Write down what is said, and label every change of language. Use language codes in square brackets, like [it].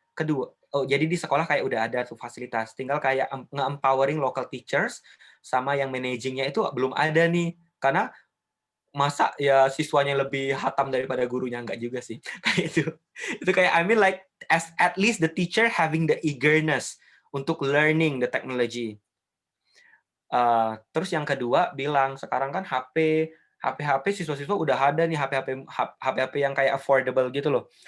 [id] Kedua, jadi di sekolah kayak udah ada tuh fasilitas, tinggal kayak nge-empowering local teachers sama yang managingnya itu belum ada nih, karena masa ya siswanya lebih hatam daripada gurunya, enggak juga sih. Kayak itu kayak [en] I mean like as at least the teacher having the eagerness untuk learning the technology. [id] Terus yang kedua bilang sekarang kan HP siswa-siswa udah ada nih, HP yang kayak affordable gitu loh.